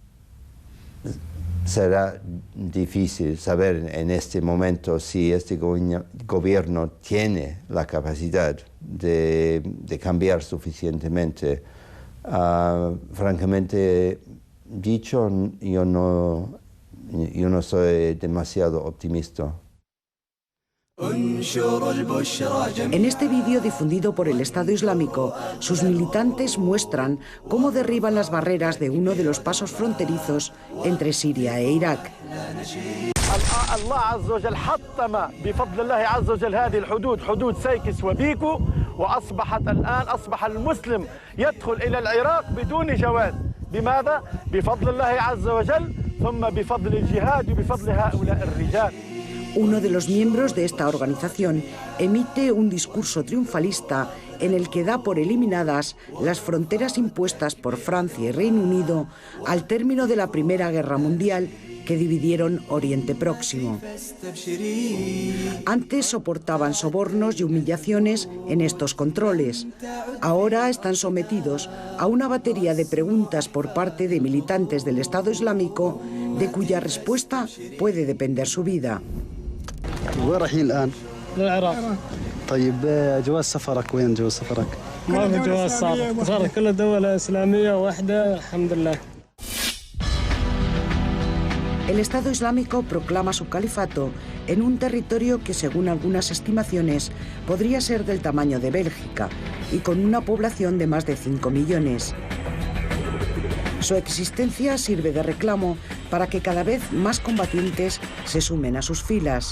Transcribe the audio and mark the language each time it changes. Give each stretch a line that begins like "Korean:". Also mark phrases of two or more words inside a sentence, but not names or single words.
Spanish: será difícil saber en este momento si este gobierno tiene la capacidad de cambiar suficientemente Francamente dicho, yo no soy demasiado optimista. En este vídeo difundido por el Estado Islámico, sus militantes muestran cómo derriban las barreras de uno de los pasos fronterizos entre Siria e Irak.
Arabic: الله عز وجل حطم بفضل الله عز وجل هذه الحدود حدود سيكس وبيكو وأصبحت الآن أصبح المسلم يدخل إلى العراق بدون جواز. بماذا؟ بفضل الله عز وجل ثم بفضل الجهاد وبفضل هؤلاء الرجال.
Spanish: Uno de los miembros de esta organización emite un discurso triunfalista en el que da por eliminadas las fronteras impuestas por Francia y Reino Unido al término de la Primera Guerra Mundial, que dividieron Oriente Próximo. Antes soportaban sobornos y humillaciones en estos controles. Ahora están sometidos a una batería de preguntas por parte de militantes del Estado Islámico, de cuya respuesta puede depender su vida.
Arabic: وين رايحين الآن؟ للعراق. طيب جواز سفرك وين جواز سفرك؟ ما في جواز سفر، صار كل دولة إسلامية واحدة الحمد لله.
Spanish: El Estado Islámico proclama su califato en un territorio que, según algunas estimaciones, podría ser del tamaño de Bélgica y con una población de más de 5 millones. Su existencia sirve de reclamo para que cada vez más combatientes se sumen a sus filas.